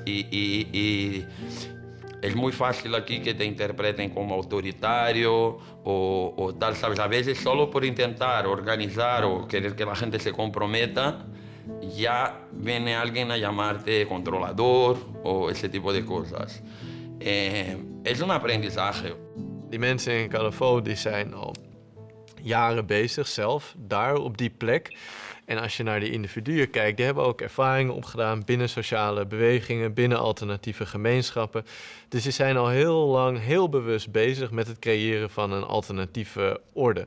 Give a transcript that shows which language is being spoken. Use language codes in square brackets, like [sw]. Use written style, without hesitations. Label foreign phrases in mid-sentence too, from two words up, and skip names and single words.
[es] Y es muy fácil aquí que te interpreten como autoritario o tal, ¿sabes? A veces solo por intentar organizar o querer que la gente se comprometa, ya viene alguien a llamarte controlador o ese tipo de cosas. Es un aprendizaje. [nl] Die mensen in Calafou die zijn al jaren bezig zelf, daar op die plek. En als je naar die individuen kijkt, die hebben ook ervaringen opgedaan binnen sociale bewegingen, binnen alternatieve gemeenschappen. Dus die zijn al heel lang heel bewust bezig met het creëren van een alternatieve orde.